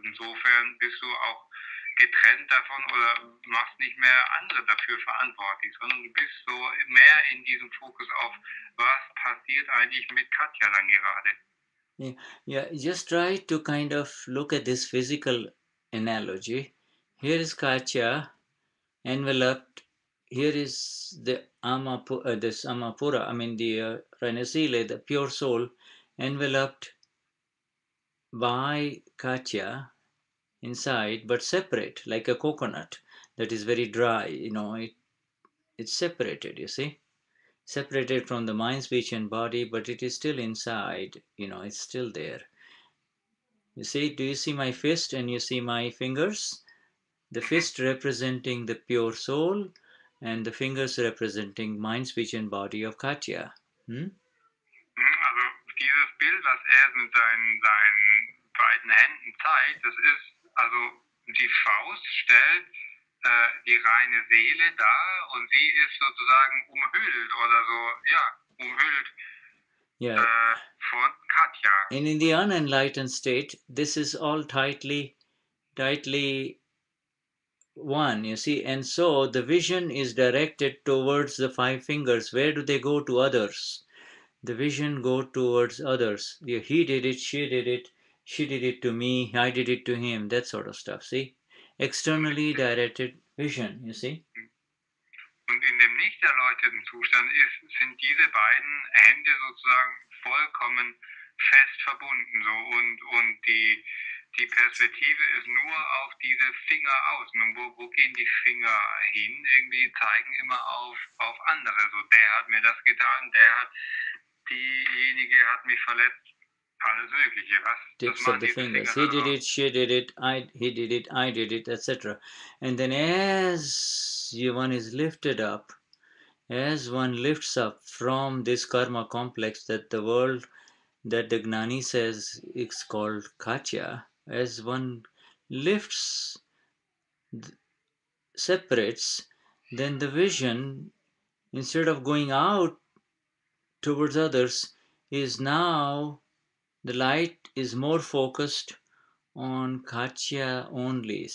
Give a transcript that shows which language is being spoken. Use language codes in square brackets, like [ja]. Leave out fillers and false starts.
[de] Insofern bist du auch getrennt davon oder machst nicht mehr andere dafür verantwortlich, sondern du bist so mehr in diesem Fokus auf, was passiert eigentlich mit Katja dann gerade. [en] Yeah, just try to kind of look at this physical analogy. Here is Katya enveloped. Here is the this Amapura, I mean the Ranasile, the pure soul, enveloped by Katya inside, but separate, like a coconut that is very dry. It's separated. You see, separated from the mind, speech, and body, but it is still inside. It's still there. You see, do you see my fist and you see my fingers? The fist representing the pure soul and the fingers representing mind, speech and body of Katya. Also dieses Bild, was mit seinen beiden Händen zeigt, das ist also die Faust stellt die reine Seele dar und sie ist sozusagen umhüllt oder so, umhüllt von Katja. And in the unenlightened state, this is all tightly one, you see, and so the vision is directed towards the five fingers. Where do they go? To others. The vision go towards others. He did it, she did it to me, I did it to him, that sort of stuff, see? Externally directed vision, you see? [de] Und in dem nicht erleuchteten Zustand sind diese beiden Hände sozusagen vollkommen fest verbunden. So, und die Perspektive ist nur auf diese Finger aus. Und wo gehen die Finger hin? Irgendwie zeigen immer auf andere. So, der hat mir das getan, diejenige hat mich verletzt. Alles Mögliche, was? [en] Tips of the fingers. He did it, she did it, he did it, I did it, etc. And then as one is lifted up, as one lifts up from this karma complex that the world, that the Gnani says is called Katya, as one lifts, separates, then the vision, instead of going out towards others, is now, the light is more focused on Katya only.